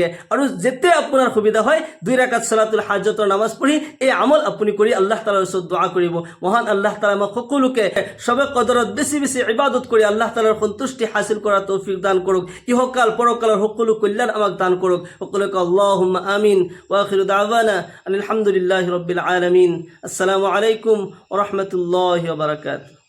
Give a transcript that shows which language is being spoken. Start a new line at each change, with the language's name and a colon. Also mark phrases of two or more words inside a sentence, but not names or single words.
Assamese: আৰু যেতিয়া আপোনাৰ সুবিধা হয় 2 ৰাকাত সালাতুল হাজতৰ নামাজ পঢ়ি এই আমল আপুনি কৰি আল্লাহ তাআলাৰ ওচৰত দোয়া কৰিব। মহান আল্লাহ তাআলা আমাক সকলোকে সবে কদৰত বেছি বেছি ইবাদত কৰি আল্লাহ তাআলাৰ সন্তুষ্টি হাসিল কৰাৰ তৌফিক দান কৰক। ইহকাল পৰকালৰ সকলো কল্যাণ আমাক দান কৰক।
Arabic: সকলোকে اللهم آمين. وآخر دعوانا الحمد لله رب العالمين. السلام عليكم ورحمة الله وبركاته.